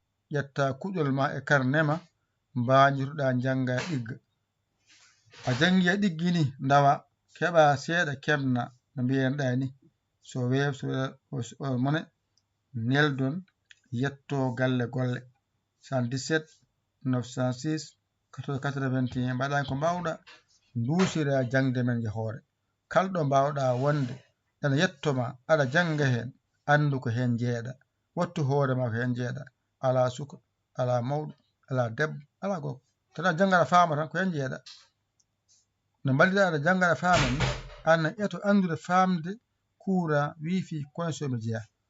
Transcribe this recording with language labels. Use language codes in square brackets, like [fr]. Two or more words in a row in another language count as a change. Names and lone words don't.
[ff] Ƴetta kuɗol ma e karne ma, mbanirɗa janga ɗigga. A jangi a ɗiggi ni, ndawa, keɓa seeɗa kemna, no mbiyen ɗa ni. So weeɓ-, so, o, o mone, neldon, yetto galle golle. Soixante-dix-sept neuf cent six quatorze quatre-vingt-un. Mbaɗa ko mbawɗa, dusira jangde men je hoore. Kalɗo mbawɗa wonde, ene yettoma, aɗa janga hen, andu ko hen jeeɗa. Wattu hoore ma ko hen jeeɗa. Ala suka, ala mawɗo, ala debbo, ala gogo. Tana janga aɗa faama tan, ko hen jeeɗa. No mballira aɗa janga aɗa faama ni, an eto andude famde, kura, wifi, connexion ɓe jeeya.